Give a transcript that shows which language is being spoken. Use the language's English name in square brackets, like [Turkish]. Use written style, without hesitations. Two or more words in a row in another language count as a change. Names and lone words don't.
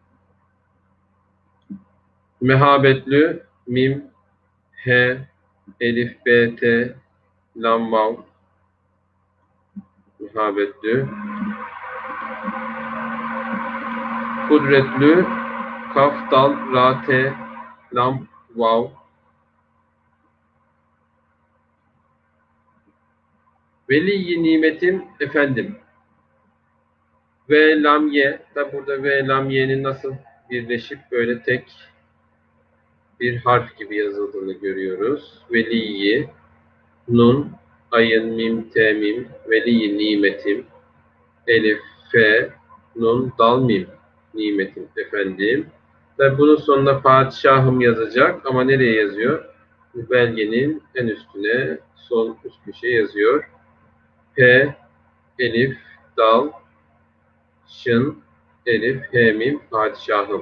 [Turkish] Mehabetlü, mim, he, elif, b, t, lam vav, mehabetlü. Kudretlü, kaf, dal, ra, te, lam, vav. Veli-i nimetim efendim. Ve lam ye. Tabi burada ve lam ye'nin nasıl birleşip böyle tek bir harf gibi yazıldığını görüyoruz. Veli-i, nun, ayın, mim, te, mim, veli-i nimetim, elif, fe, nun, dal, mim, nimetim efendim. Ve bunun sonuna padişahım yazacak ama nereye yazıyor? Bu belgenin en üstüne, sol üst köşeye yazıyor. P, elif, dal, şın, elif, he, mim, padişahım.